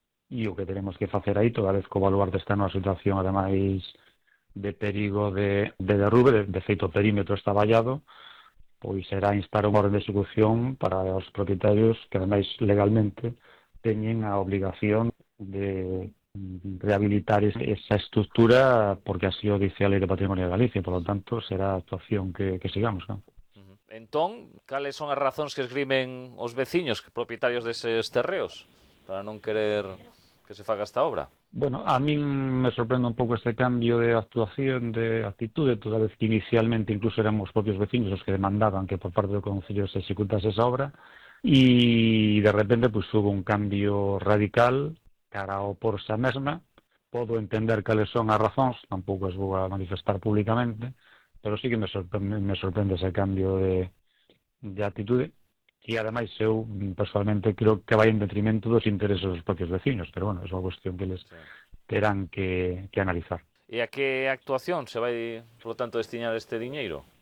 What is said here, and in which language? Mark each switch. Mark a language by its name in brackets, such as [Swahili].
[Galician] e o que tenemos que facer aí, toda vez que o baluarte está nunha situación, ademais, de perigo de derrube, de feito, o perímetro está vallado, pois será instar unha orden de execución para os propietarios que, ademais, legalmente, teñen a obligación de rehabilitar esa estructura porque [Spanish] así lo dice [Galician] a Lei de Patrimonio de Galicia, [Spanish] por lo tanto [Galician] será a actuación que sigamos, ¿no? Entón, cales son as razóns que esgrimen os veciños propietarios deses terreos para non querer que se faga esta obra? [Spanish] Bueno, a mí me sorprende un poco este cambio de actuación, de actitud, toda vez que inicialmente incluso éramos propios vecinos los que demandaban que por parte del concello se ejecutase esa obra y de repente pues hubo un cambio radical [Galician] cara ou por esa mesma. [Spanish] Puedo entender [Galician] cales son as razóns, tampouco as vou a manifestar públicamente, pero sí que me sorprende ese cambio de actitude. E, ademais, eu, personalmente, creo que vai en detrimento dos intereses dos propios veciños, pero, bueno, é unha cuestión que eles terán que analizar. [Spanish] ¿Y a qué actuación se va, por lo tanto, a destinar este dinero?